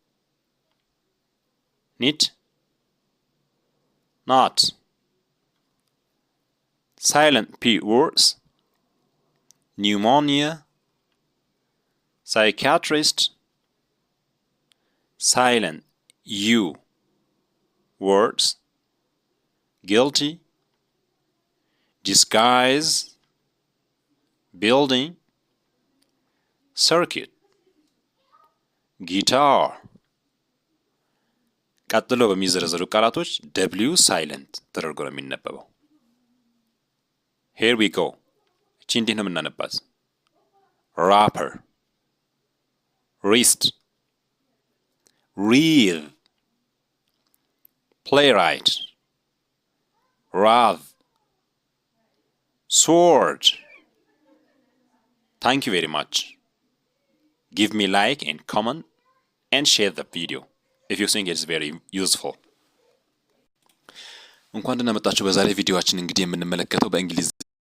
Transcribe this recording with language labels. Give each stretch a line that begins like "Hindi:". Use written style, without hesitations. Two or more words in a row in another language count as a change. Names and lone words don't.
English: knit, not, silent P words, pneumonia, psychiatrist, silent U words, guilty, disguise, building, circuit, guitar,
Amharic: ቀጥሎ በሚዘረዘሩ ቃላቶች
English: W silent
Amharic: ተደርጎ ነው የሚነበበው።
English: here we go
Amharic: እቺ እንዴት ነው የምናነባት?
English: rapper wrist wreath playwright wrath sword. Thank you very much. Give me like and comment and share the video if you think it's very useful.
Amharic: እንኳን ደህና መጣችሁ። በዛሬ ቪዲዮአችን እንግዲህ የምንመለከተው በእንግሊዝ